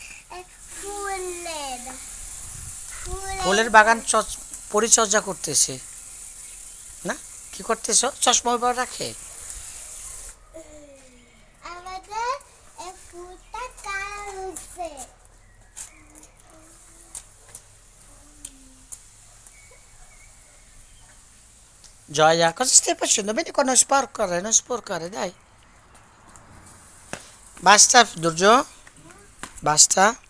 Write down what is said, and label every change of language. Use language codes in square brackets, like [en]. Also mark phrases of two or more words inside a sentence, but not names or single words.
[bn] ফুলের বাগান পরিচর্যা করতেছে না? কি করতেছো? চশমা ব্যবহার রাখে? আমাদের এই ফুলটা কালার হচ্ছে। [it] Gioia, cosa stai facendo? Vedi qua non sporcare, dai. Basta, Giorgio? Basta?